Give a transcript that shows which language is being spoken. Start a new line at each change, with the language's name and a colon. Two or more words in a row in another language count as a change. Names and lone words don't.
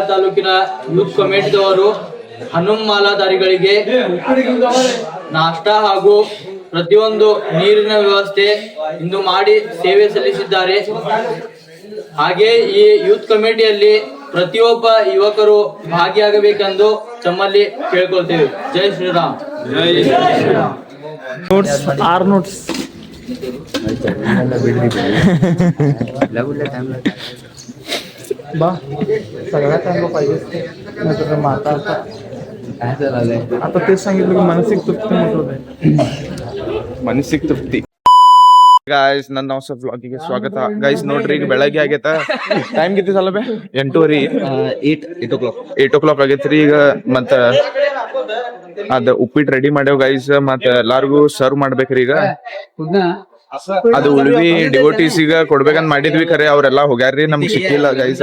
Kannada: ತಾಲೂಕಿನ ಯೂತ್ ಕಮಿಟಿದವರು ಹನುಮ್ ಮಾಲಾಧಾರಿಗಳಿಗೆ ನಾಷ್ಟಾ ಹಾಗೂ ಪ್ರತಿಯೊಂದು ನೀರಿನ ವ್ಯವಸ್ಥೆ ಇಂದು ಮಾಡಿ ಸೇವೆ ಸಲ್ಲಿಸಿದ್ದಾರೆ. ಹಾಗೆ ಈ ಯೂತ್ ಕಮಿಟಿಯಲ್ಲಿ ಪ್ರತಿಯೊಬ್ಬ ಯುವಕರು ಭಾಗಿಯಾಗಬೇಕೆಂದು ತಮ್ಮಲ್ಲಿ ಕೇಳ್ಕೊಳ್ತೇವೆ. ಜೈ ಶ್ರೀರಾಮ್. ಜೈ ಶ್ರೀರಾಮ್.
Marathi: ನೋಟ್ಸ್ बा सगळ्या टाइमला पाहिजे नाहीतर मग आता तेच सांगितलं की मानसिक तृप्ती मानसिक तृप्ती.
Kannada: ಗಾಯ್ಸ್ ನನ್ನ ಹೊಸ ವ್ಲಾಗಿಗೆ ಸ್ವಾಗತ. ಗೈಸ್ ನೋಡ್ರಿ ಈಗ ಬೆಳಗ್ಗೆ ಆಗೈತ. ಟೈಮ್ ಗಿತ್ತಿ ಸಲ 8:30 8 o'clock ಆಗೈತ್ರಿ. ಈಗ ಮತ್ತ ಅದ ಉಪ್ಪಿಟ್ಟು ರೆಡಿ ಮಾಡ್ಯಾವ ಗೈಸ್. ಮತ್ತ ಎಲ್ಲಾರ್ಗು ಸರ್ವ್ ಮಾಡ್ಬೇಕ್ರಿ. ಈಗ ಅದು ಉಳ್ವಿ ಡಿವೋಟೀಸ್ ಈಗ ಕೊಡ್ಬೇಕಂತ ಮಾಡಿದ್ವಿ, ಖರೆ ಅವ್ರೆಲ್ಲಾ ಹೋಗ್ಯಾರ್ರಿ, ನಮ್ಗೆ ಸಿಕ್ಕಿಲ್ಲ ಗೈಸ್.